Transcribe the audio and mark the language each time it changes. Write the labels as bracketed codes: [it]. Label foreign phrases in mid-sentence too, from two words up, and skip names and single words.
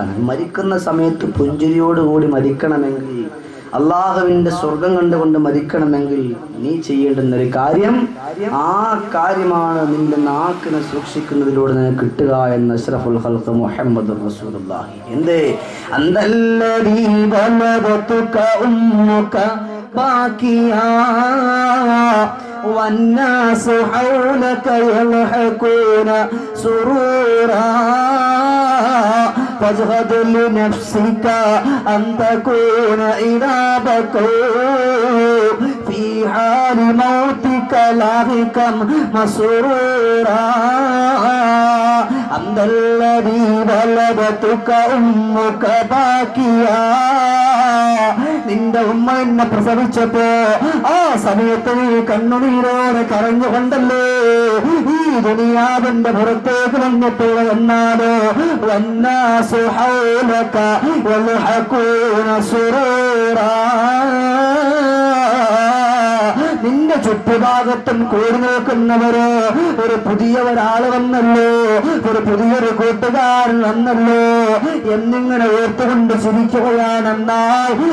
[ml] മരിക്കുന്ന സമയത്ത് പുഞ്ചിരിയോടുകൂടി മരിക്കണമെങ്കിൽ, അള്ളാഹുവിന്റെ സ്വർഗം കണ്ടുകൊണ്ട് മരിക്കണമെങ്കിൽ നീ ചെയ്യേണ്ടുന്നൊരു കാര്യം, ആ കാര്യമാണ് നിന്റെ നാക്കിനെ സൂക്ഷിക്കുന്നതിലൂടെ നിനക്ക് കിട്ടുക എന്ന് [ar] أشرف الخلق محمد رسول الله. എന്തേ? أنت الذي ولدتك أمك باكيا والناس حولك يضحكون سرورا فاجهد لنفسك أن تكون إذا بكوا في حال موتك لاهقا مسرورا أنت الذي ولدتك أمك باكيا. [ml] നിന്റെ ഉമ്മ എന്നെ പ്രസവിച്ചപ്പോ ആ സമയത്ത് നീ കണ്ണുനീരോടെ കരഞ്ഞുകൊണ്ടല്ലേ ഈ ദുനിയാവിന്റെ പുറത്തേക്ക് വന്നിട്ടുള്ള. എന്നാലോ [ar] والناس حولك يضحكون سرورا, [ml] നിന്റെ ചുറ്റുഭാഗത്തും കൂടി നിൽക്കുന്നവര് ഒരു പുതിയ ഒരാള് വന്നല്ലോ, ഒരു പുതിയൊരു കൂട്ടുകാരൻ വന്നല്ലോ എന്നിങ്ങനെ ഓർത്തുകൊണ്ട് ചിരിക്കുകയാണെന്നാൽ